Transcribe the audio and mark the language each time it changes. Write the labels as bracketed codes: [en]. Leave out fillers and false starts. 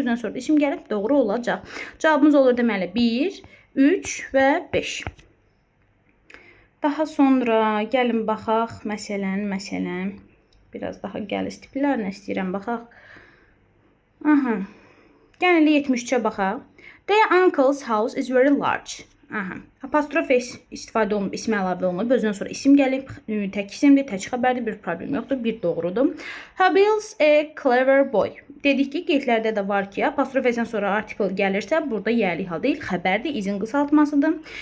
[az] Özündən sonra isim gəlib, doğru olacaq. Cavabımız olur deməli 1, 3 və 5. Daha sonra gəlin baxaq, məsələn, biraz daha gəliz tiplərinə istəyirəm baxaq. Aha, gəlin 73-ə baxaq. [en] Their uncle's house is very large. [az] Aha, apostrof s istifadə olunub, ismə əlavə olunub, özündən sonra isim gəlib, tək isimdir, tək xəbərdir, bir problem yoxdur, bir doğrudur. [en] Habil's a clever boy. [az] Dedik ki, qeydlərdə də var ki, apostrof s-dən sonra article gəlirsə, burada yəlik hal deyil, xəbərdir, izin qısaltmasıdır.